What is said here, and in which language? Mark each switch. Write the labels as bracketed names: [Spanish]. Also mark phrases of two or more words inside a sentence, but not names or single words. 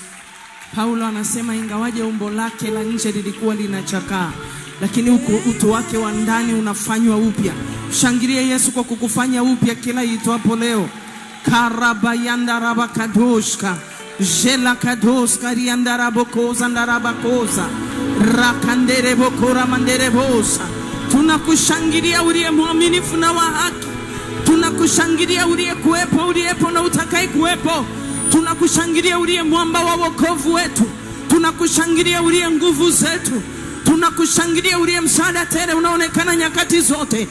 [Swahili] Paulo anasema ingawaje umbo lake la nje lilikuwa linachakaa, lakini utu wake wa ndani unafanywa upya. Shangilia Yesu kwa kukufanya upya kila itwapo leo. Karabayanda rabakadoshka, jela kadoska rianda rabokoza ndarabakoza, rakandere bokora mandere bosa. Tunakushangilia uliye mwaminifu na wa haki. Tunakushangilia uliye kuwepo, uliyepo na utakaye kuwepo. Tunakushangilia uliye mwamba wa wokovu wetu. Tunakushangilia uliye nguvu zetu. Tunakushangilia uliye msaada tele unaonekana nyakati zote.